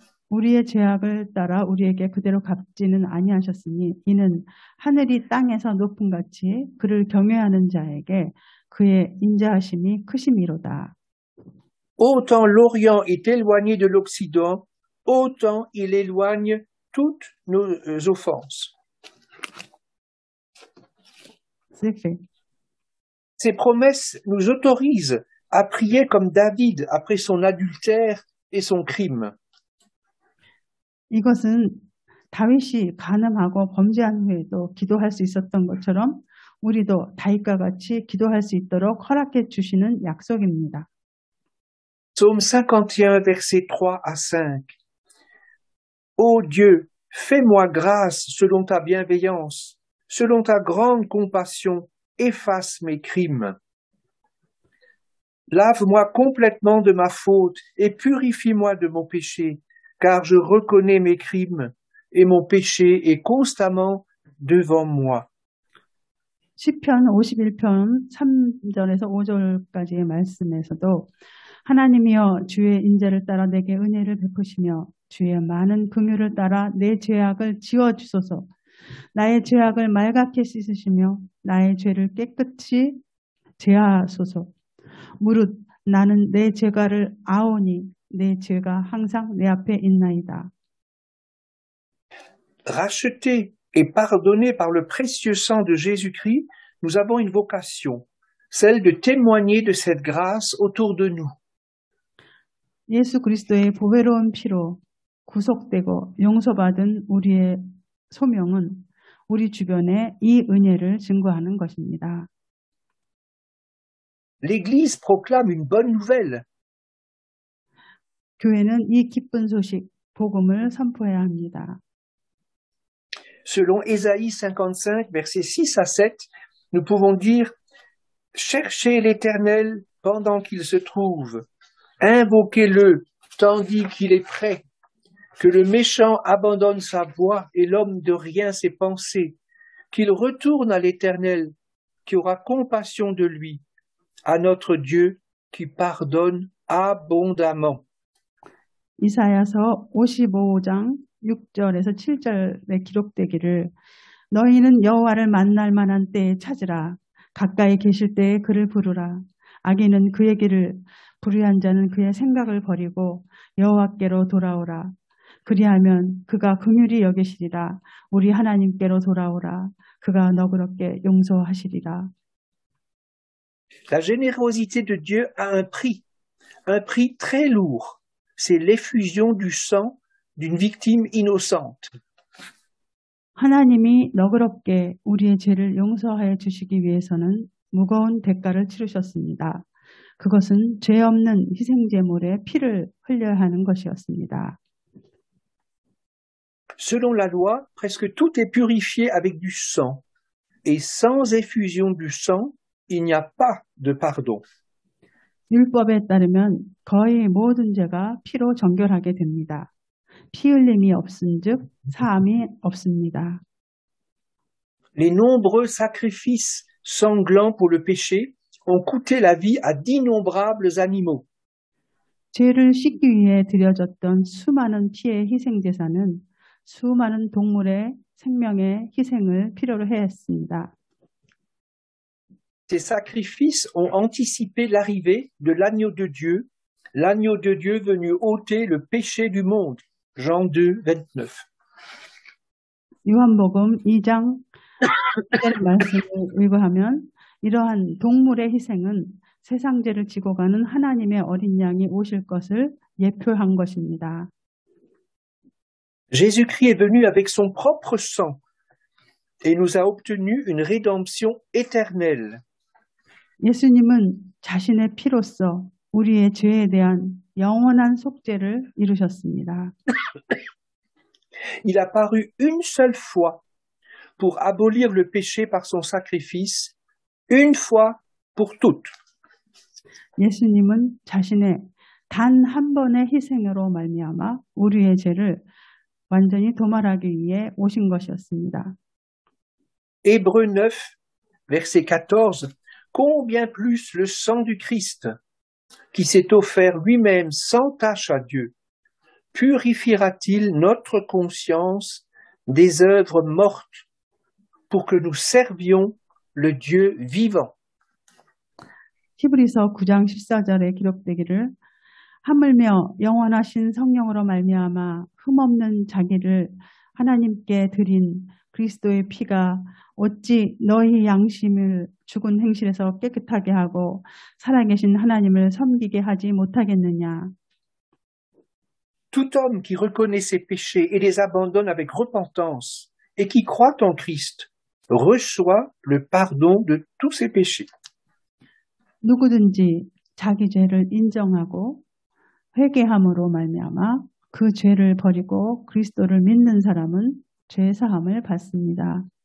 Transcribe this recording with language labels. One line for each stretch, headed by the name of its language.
Korean: 우리의 죄악을 따라 우리에게 그대로 갚지는 아니하셨으니 이는 하늘이 땅에서 높음 같이 그를 경외하는 자에게 그의 인자하심이 크심이로다.
French: Autant l'Orient est éloigné de l'Occident, autant il éloigne toutes nos offenses. C'est fait. Ces promesses nous autorisent à prier comme David après son adultère et son crime.
Korean: 이것은 다윗이 간음하고 범죄한 후에도 기도할 수 있었던 것처럼 우리도 다윗과 같이 기도할 수 있도록 허락해 주시는 약속입니다.
French: Psaume 51, versets 3 à 5. Ô Dieu, fais-moi grâce selon ta bienveillance, selon ta grande compassion, efface mes crimes. Lave-moi complètement de ma faute et purifie-moi de mon péché, car je reconnais mes crimes et mon péché est constamment devant moi.
Korean: 시편 51편 3절에서 5절까지의 말씀에서도 하나님이여 주의 인자를 따라 내게 은혜를 베푸시며 주의 많은 긍휼을 따라 내 죄악을 지워주소서. 나의 죄악을 말갛게 씻으시며 나의 죄를 깨끗이 제하소서. 무릇 나는 내 죄가를 아오니 내 죄가 항상 내 앞에 있나이다.
French: Rachetés et pardonnés par le précieux sang de Jésus-Christ, nous avons une vocation, celle de témoigner de cette grâce autour de nous.
Korean: 예수 그리스도의 보배로운 피로 구속되고 용서받은 우리의 소명은 우리 주변에 이 은혜를 증거하는 것입니다.
French: L'Église proclame une bonne nouvelle.
Korean: 교회는 이 기쁜 소식, 복음을 선포해야 합니다.
French: Selon Ésaïe 55, versets 6 à 7, nous pouvons dire « Cherchez l'Éternel pendant qu'il se trouve, invoquez-le tandis qu'il est prêt, que le méchant abandonne sa voie et l'homme de rien ses pensées, qu'il retourne à l'Éternel, qui aura compassion de lui, à notre Dieu qui pardonne abondamment. »
Korean: 이사야서 55장 6절에서 7절에 기록되기를 너희는 여호와를 만날 만한 때에 찾으라. 가까이 계실 때에 그를 부르라. 악인은 그의 길을, 불의한 자는 그의 생각을 버리고 여호와께로 돌아오라. 그리하면 그가 긍휼히 여기시리라. 우리 하나님께로 돌아오라. 그가 너그럽게 용서하시리라.
French: La générosité de Dieu a un prix très lourd. C'est l'effusion du sang d'une victime innocente.
Korean: 하나님이 너그럽게 우리의 죄를 용서해 주시기 위해서는 무거운 대가를 치르셨습니다. 그것은 죄 없는 희생제물의 피를 흘려야 하는 것이었습니다.
French: Selon la loi, presque tout est purifié avec du sang. Et sans effusion du sang, il n'y a pas de pardon.
Korean: 율법에 따르면 거의 모든 죄가 피로 정결하게 됩니다. 피 흘림이 없은즉 사함이 없습니다.
French: Les nombreux sacrifices sanglants pour le péché ont coûté la vie à d'innombrables animaux.
Korean: 죄를 씻기 위해 드려졌던 수많은 피의 희생 제사는 수많은 동물의 생명의 희생을 필요로 했습니다.
French: Ces sacrifices ont anticipé l'arrivée de l'agneau de Dieu venu ôter le péché du monde. Jean 2, 29.
Korean: 요한복음 2장 1절 말씀을 읽어하면 이러한 동물의 희생은 세상 죄를 지고 가는 하나님의 어린 양이 오실 것을 예표한 것입니다.
French: Jésus-Christ est venu avec son propre sang et nous a obtenu une rédemption éternelle.
Korean: 예수님은 자신의 피로써 우리의 죄에 대한 영원한 속죄를 이루셨습니다.
French: Il a paru une seule fois pour abolir le péché par son sacrifice, une fois pour toutes.
Korean: 예수님은 자신의 단 한 번의 희생으로 말미암아 우리의 죄를 완전히 도말하기 위해 오신 것이었습니다.
French: Hébreux 9, verset 14, combien plus le sang du Christ, qui s'est offert lui-même sans tache à Dieu, purifiera-t-il notre conscience des œuvres mortes pour que nous servions le Dieu vivant.
Korean: 히브리서 9장 14절에 기록되기를 하물며 영원하신 성령으로 말미암아 흠없는 자기를 하나님께 드린 그리스도의 피가 어찌 너희 양심을 죽은 행실에서 깨끗하게 하고 살아계신 하나님을 섬기게 하지 못하겠느냐.
French: Tout homme qui reconnaît ses péchés et les abandonne avec repentance et qui croit en Christ reçoit le pardon de tous ses péchés.
Korean: 누구든지 자기 죄를 인정하고 회개함으로 말미암아 그 죄를 버리고 그리스도를 믿는 사람은 죄 사함을 받습니다.